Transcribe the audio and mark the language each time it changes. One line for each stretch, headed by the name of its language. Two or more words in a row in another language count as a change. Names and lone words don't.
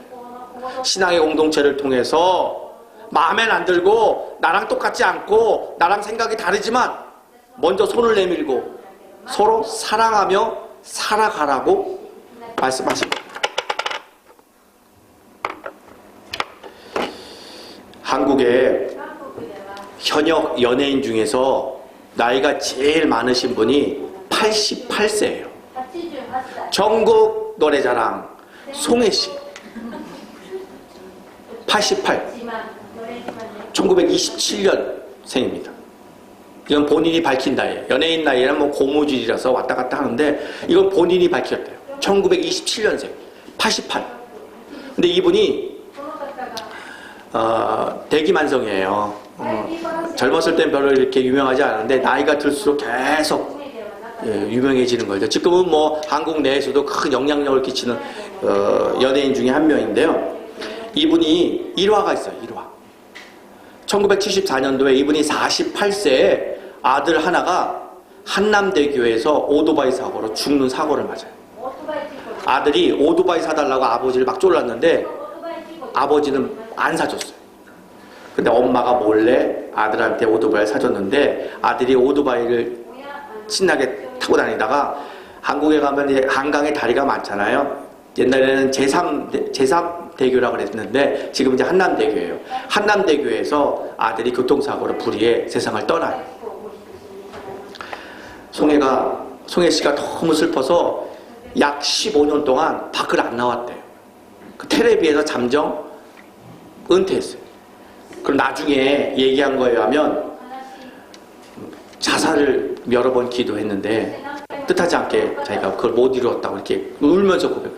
Korean: 신앙의 공동체를 통해서 마음엔 안 들고 나랑 똑같지 않고 나랑 생각이 다르지만 먼저 손을 내밀고 서로 사랑하며 살아가라고 말씀하신 거예요. 한국의
Japanese: 韓国では
Korean: 현역 연예인 중에서 나이가 제일 많으신 분이 88세예요.
Japanese: 88歳
Korean: 전국 노래자랑 송혜씨 88,
Japanese: 自慢のれん自慢ね
Korean: 1927년생입니다. 이건 본인이 밝힌 나이에요. 연예인 나이에는 뭐 고무줄이라서 왔다 갔다 하는데 이건 본인이 밝혔대요. 1927년생 88. 근데 이분이
Japanese: この方が
Korean: 대기만성이에요. 젊었을 땐 별로 이렇게 유명하지 않은데 나이가 들수록 계속
Japanese: 海ではなかった
Korean: 유명해지는 거죠. 지금은 뭐 한국 내에서도 큰 영향력을 끼치는 연예인 중에 한 명인데요. 이분이 일화가 있어요. 일화. 1974년도에 이분이 48세에 아들 하나가 한남대교에서 오토바이 사고로 죽는 사고를 맞아요.
Japanese: オートバイ事故
Korean: 아들이 오토바이 사달라고 아버지를 막 졸랐는데
Japanese: オートバイ事故
Korean: 아버지는 안 사줬어요. 근데 엄마가 몰래 아들한테 오토바이를 사줬는데 아들이 오토바이를
Japanese: 親
Korean: 신나게 타고 다니다가 한국에 가면 이제 한강에 다리가 많잖아요. 옛날에는 제3대교라고 그랬는데 지금 이제 한남대교예요. 한남대교에서 아들이 교통사고로 불의해 세상을 떠나요.
Japanese: 事故を起こして死にました
Korean: 송혜 씨가 너무 슬퍼서 약 15년 동안 밖을 안 나왔대요. 그 텔레비에서 잠정 은퇴했어요. 그럼 나중에 얘기한 거에 하면 자살을 여러 번 기도했는데 뜻하지 않게 자기가 그걸 못 이루었다고 이렇게 울면서 고백해요.